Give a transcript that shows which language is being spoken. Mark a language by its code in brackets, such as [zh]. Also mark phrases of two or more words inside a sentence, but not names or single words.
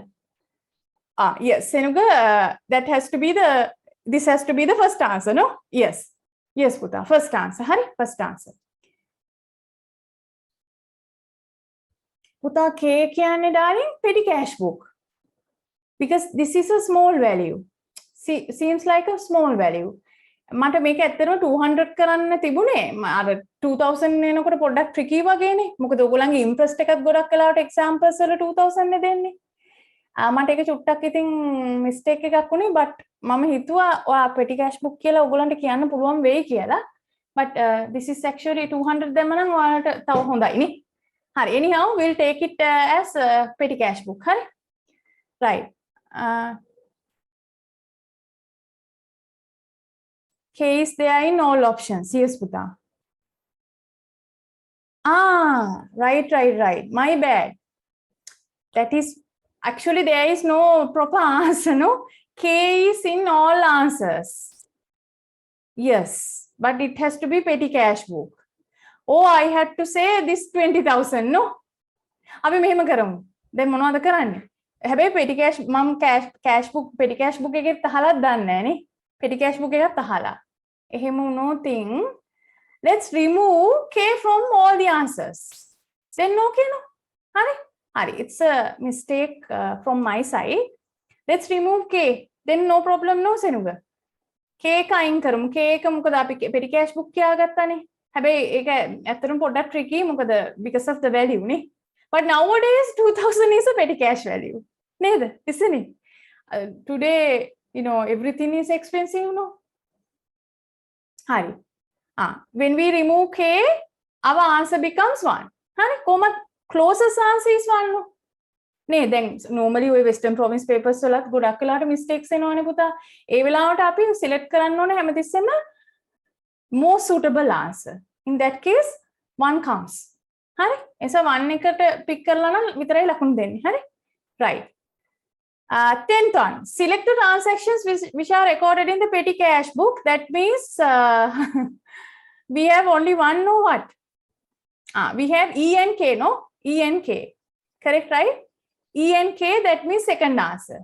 [en] Yes, Senuga, that has to be this has to be the first answer, no? Yes. Yes, puta, first answer. Hari, first answer. Puta, K kiyanne darling, petty cash book. Because this is a small value. Seems like a small value. [si] මට මේක ඇත්තටම 200 කරන්න තිබුණේ. අර 2000 එනකොට පොඩ්ඩක් ට්‍රිකි වගේනේ. මොකද ඔයගොල්ලන්ගේ ඉම්ප්‍රෙස්ට් එකත් ගොඩක් වෙලාවට එක්සැම්පල්ස් වල 2000 නේ දෙන්නේ. මට ඒක චුට්ටක් ඉතින් මිස්ටේක් එකක් වුණේ but මම හිතුවා ඔයා petty cash book කියලා ඔයගොල්ලන්ට කියන්න පුළුවන් වෙයි කියලා. [en] But this is actually [si] 200 දැම්ම නම් ඔයාලට තව හොඳයි නේ. හරි. [en] Anyhow, we'll take it as petty cash book. [si] හරි. Right. [en] K is there in all options. Yes, Puta. Right. My bad. That is actually there is no proper answer, no? K is in all answers. Yes, but it has to be petty cash book. Oh, I had to say this 20,000, no? [si] අපි මෙහෙම කරමු. දැන් මොනවද කරන්නේ? හැබැයි [en] petty cash [si] මම [en] cash book petty cash book [si] එකෙත් අහලත් දන්නේ නැහැ නේ. [en] petty cash book [si] එකත් අහලා. එහෙම වුණොතින් [en] let's remove K from all the answers. Then no K, no? Hari, it's a mistake from my side. Let's remove K. Then no problem, no, Senuga. [si] K එක අයින් කරමු. K එක මොකද අපි [en] petty cash book [si] කියාගත්තානේ. හැබැයි ඒක ඇත්තටම පොඩ්ඩක් tricky මොකද [en] because of the value [si] නේ. [en] But nowadays 2000 is a petty cash value. නේද? Isn't it? Today, everything is expensive, no? Hari. When we remove K, our answer becomes 1. Hari, closest answer is 1, no? Then normally we Western Province papers [si] වලත් ගොඩක් වෙලාවට [en] mistakes [si] එනවනේ පුතා. ඒ වෙලාවට අපි select කරන්න ඕනේ හැමතිස්සෙම [en] most suitable answer. In that case 1 comes. [si] හරි? එනිසා 1 එකට pick කරලා නම් විතරයි ලකුණු දෙන්නේ. හරි? [en] Right. 10th one. Select the transactions which are recorded in the petty cash book. That means we have only one, no what? We have E and K, no? E and K. Correct, right? E and K, that means second answer.